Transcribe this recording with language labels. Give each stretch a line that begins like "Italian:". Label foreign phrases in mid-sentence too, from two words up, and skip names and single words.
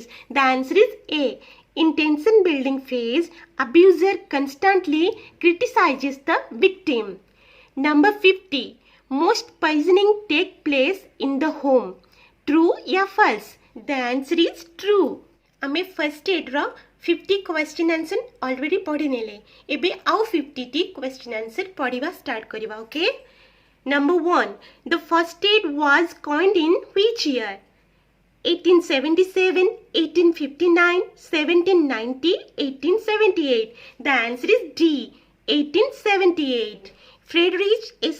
English: The answer is A. In tension building phase, abuser constantly criticizes the victim. Number 50. Most poisoning take place in the home. True या false? The answer is true.
Odia: ଆମେ
English: first aid
Odia: ର 50
English: question answer already
Odia: ପଢ଼ି ନେଲେ. ଏବେ ଆଉ 50 ଟି
English: question answer
Odia: ପଢ଼ିବା ଷ୍ଟାର୍ଟ କରିବା.
English: ओके. Number 1. The first aid was coined in which year? 1877, 1859, 1790, 1878. The answer is D. 1878. Friedrich S.